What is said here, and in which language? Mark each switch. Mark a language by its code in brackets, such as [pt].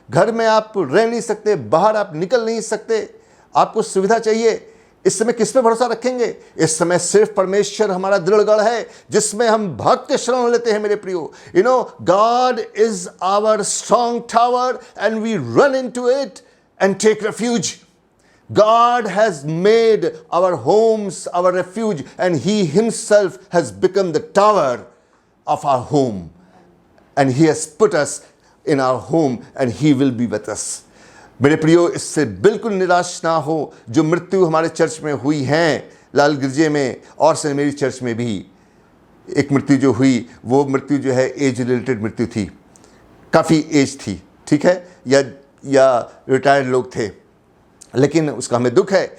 [hi] घर में आप रह नहीं सकते, बाहर आप निकल नहीं सकते, आपको सुविधा चाहिए। इस समय किस पे भरोसा रखेंगे? इस समय सिर्फ परमेश्वर हमारा दृढ़गढ़ है जिसमें हम भाग के शरण लेते हैं मेरे प्रियो। [en] You know, God is our strong tower and we run into it and take refuge. God has made our homes our refuge and He Himself has become the tower of our home and He has put us in our home and He will be with us। [hi] मेरे प्रियो, इससे बिल्कुल निराश ना हो। जो मृत्यु हमारे चर्च में हुई हैं, लाल गिरजे में और सेंट मेरी चर्च में भी एक मृत्यु जो हुई, वो मृत्यु जो है [en] age related [hi] मृत्यु थी, काफ़ी एज थी, ठीक है, या रिटायर्ड लोग थे, लेकिन उसका हमें दुख है।